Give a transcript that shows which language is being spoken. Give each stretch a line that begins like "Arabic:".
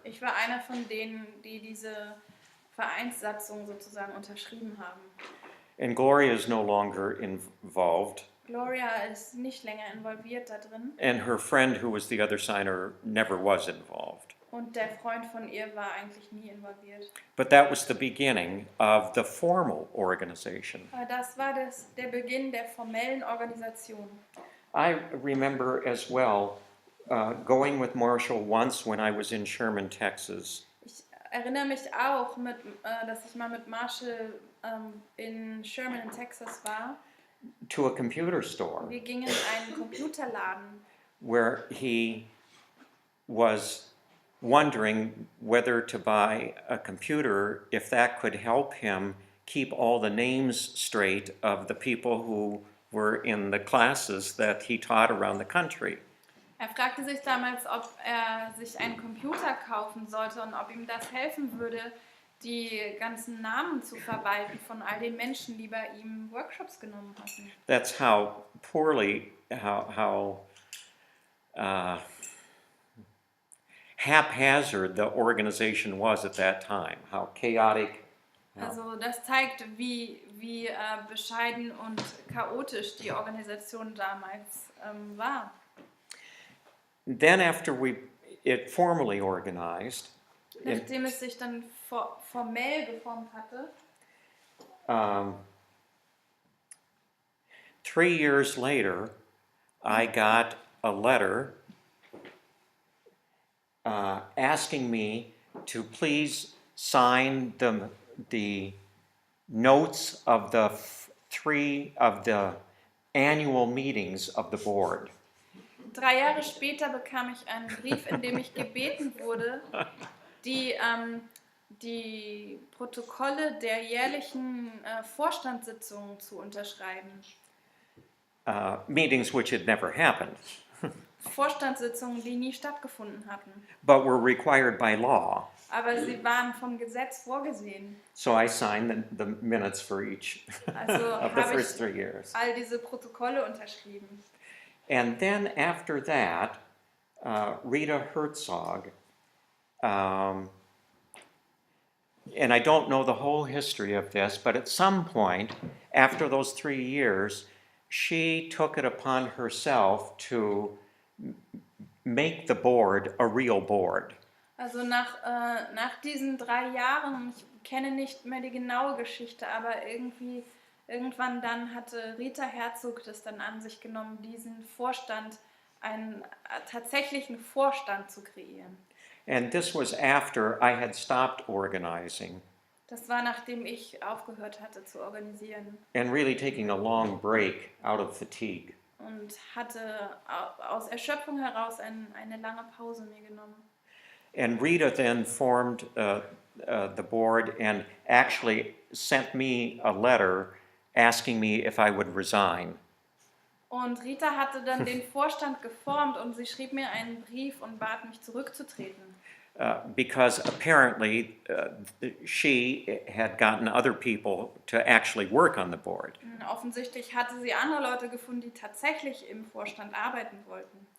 German: Ich war einer von denen, die diese Vereinssatzung sozusagen unterschrieben haben.
English: And Gloria is no longer involved.
German: Gloria ist nicht länger involviert da drin.
English: And her friend, who was the other signer, never was involved.
German: Und der Freund von ihr war eigentlich nie involviert.
English: But that was the beginning of the formal organization.
German: Aber das war der Beginn der formellen Organisation.
English: I remember as well going with Marshall once when I was in Sherman, Texas.
German: Ich erinnere mich auch, dass ich mal mit Marshall in Sherman in Texas war.
English: To a computer store
German: Wir gingen in einen Computerladen,
English: where he was wondering whether to buy a computer if that could help him keep all the names straight of the people who were in the classes that he taught around the country.
German: Er fragte sich damals, ob er sich einen Computer kaufen sollte und ob ihm das helfen würde, die ganzen Namen zu verwalten von all den Menschen, die bei ihm Workshops genommen hatten.
English: That's how poorly, how haphazard the organization was at that time, how chaotic.
German: Also das zeigt, wie bescheiden und chaotisch die Organisation damals war.
English: Then after it formally organized,
German: Nachdem es sich dann formell geformt hatte,
English: 3 years later, I got a letter asking me to please sign the notes of the 3 of the annual meetings of the board.
German: 3 Jahre später bekam ich einen Brief, in dem ich gebeten wurde, die Protokolle der jährlichen Vorstandssitzungen zu unterschreiben.
English: Meetings which had never happened,
German: Vorstandssitzungen, die nie stattgefunden hatten.
English: but were required by law.
German: Aber sie waren vom Gesetz vorgesehen.
English: So I signed the minutes for each
German: Also
English: of the
German: habe
English: first
German: ich
English: 3 years.
German: all diese Protokolle unterschrieben.
English: And then after that, Rita Herzog, and I don't know the whole history of this, but at some point, after those 3 years, she took it upon herself to make the board a real board.
German: Also nach diesen 3 Jahren, ich kenne nicht mehr die genaue Geschichte, aber irgendwann dann hatte Rita Herzog das dann an sich genommen, diesen Vorstand, einen tatsächlichen Vorstand zu kreieren.
English: And this was after I had stopped organizing
German: Das war, nachdem ich aufgehört hatte zu organisieren
English: and really taking a long break out of fatigue.
German: und hatte aus Erschöpfung heraus eine lange Pause mir genommen.
English: And Rita then formed the board and actually sent me a letter asking me if I would resign.
German: Und Rita hatte dann den Vorstand geformt und sie schrieb mir einen Brief und bat mich zurückzutreten.
English: Because apparently she had gotten other people to actually work on the board.
German: Offensichtlich hatte sie andere Leute gefunden, die tatsächlich im Vorstand arbeiten wollten.